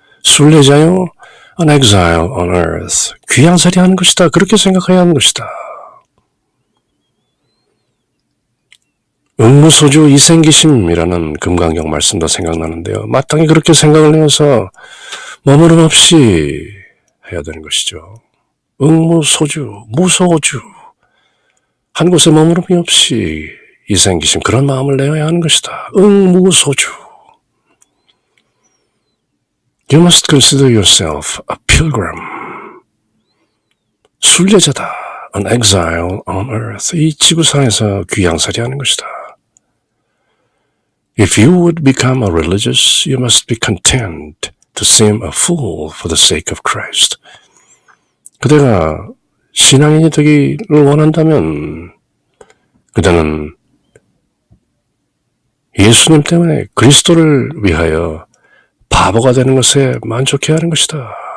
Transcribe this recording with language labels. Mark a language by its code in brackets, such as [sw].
[ko] 순례자요, [en] an exile on earth. [ko] 귀양살이 하는 것이다. 그렇게 생각해야 하는 것이다. 응무소주 이생기심이라는 금강경 말씀도 생각나는데요. 마땅히 그렇게 생각을 해서 머무름 없이 해야 되는 것이죠. 응무소주, 무소주. 한 곳에 머무름이 없이 이생기심, 그런 마음을 내어야 하는 것이다. 응무소주. [en] You must consider yourself a pilgrim. [ko] 순례자다. [en] An exile on earth. [ko] 이 지구상에서 귀양살이 하는 것이다. [en] If you would become a religious, you must be content to seem a fool for the sake of Christ. [ko] 그대가 신앙인이 되기를 원한다면 그대는 예수님 때문에 그리스도를 위하여 바보가 되는 것에 만족해야 하는 것이다.